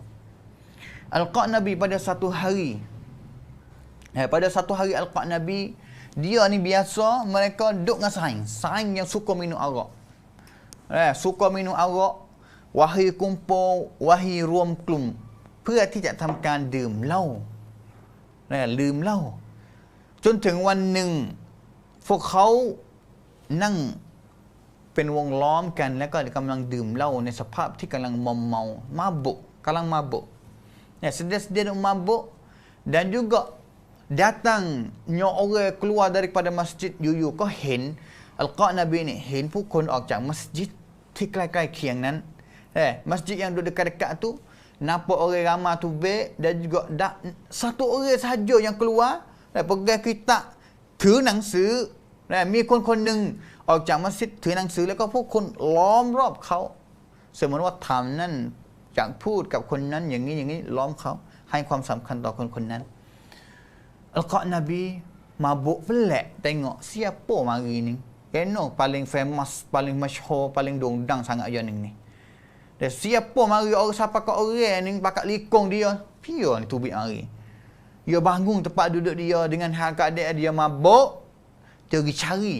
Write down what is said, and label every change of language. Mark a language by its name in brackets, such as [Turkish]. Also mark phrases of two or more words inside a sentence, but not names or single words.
[Malay] Al-Qa'nabi pada satu hari Al-Qa'nabi dia ni biasa mereka duduk dengan saing yang suka minum arak. Suka minum arak, wahai kumpul, wahai [Thai] รวมกลุ่ม, พื่อที่จะทำการดื่มเหล้าลืมเหล้าจนถึงวันหนึ่งพวกเขานั่งเป็นวงล้อมกันแล้วก็กำลังดื่มเหล้าในสภาพที่กำลังมอมเมา mabuk, [Malay] sedang mabuk, dan juga datangnya orang keluar daripada masjid yuyu [Thai] ก็เห็น [Malay] Al-Qa'nabi ni [Thai] เห็นผู้คนออกจากมัสยิดที่ใกล้ ๆเคียงนั้น [Malay] masjid yang duduk dekat-dekat tu nampak orang ramai tu baik, dan juga satu orang sahaja yang keluar pegang [Thai] kitab ถือหนังสือมีคนหนึ่งออกจากมัสยิดถือหนังสือแล้วก็ผู้คนล้อมรอบเขาเสมือนว่าทำนั่นอยากพูดกับคนนั้นอย่างนี้ล้อมเขาให้ความสำคัญต่อคนนั้น [Malay] Al-Qa'nabi mabuk pelik tengok siapa mari ni paling famous, paling masyhur, paling dongdang sangat je ni. Dan siapa mari orang siapa kat orang ni pakat likung dia, pia ni tubik mari. Dia bangun tempat duduk dia dengan hal keadaan dia mabuk, dia pergi cari.